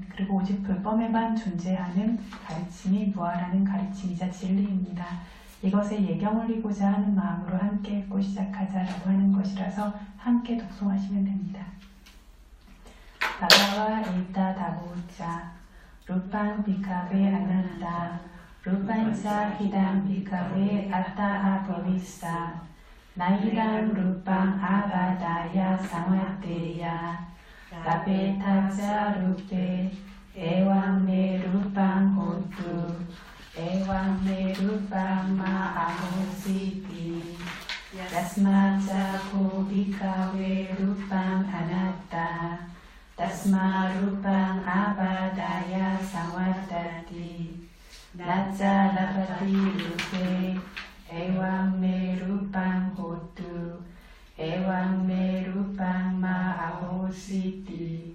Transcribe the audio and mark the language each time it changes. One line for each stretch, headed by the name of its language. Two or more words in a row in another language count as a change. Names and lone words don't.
Korean: 그리고 오직 불법에만 존재하는 가르침이 무화라는 가르침이자 진리입니다. 이것에 예경 올리고자 하는 마음으로 함께 읽고 시작하자라고 하는 것이라서 함께 독송하시면 됩니다.
Pali: bhagavā eta davoca rūpaṃ bhikkhave anattā ru panca hidang bhikkhave atta abhavissa naidang rupang abadaya samvatteya tapetaca rupe ewang me rupang hotu ewang me rupang ma ahositi tasmaca ko bhikkhave rupang anatta tasma rupang abadaya samvattati Naca lapati rupe, ewang me rupang hotu, ewang me rupang ma ahositi.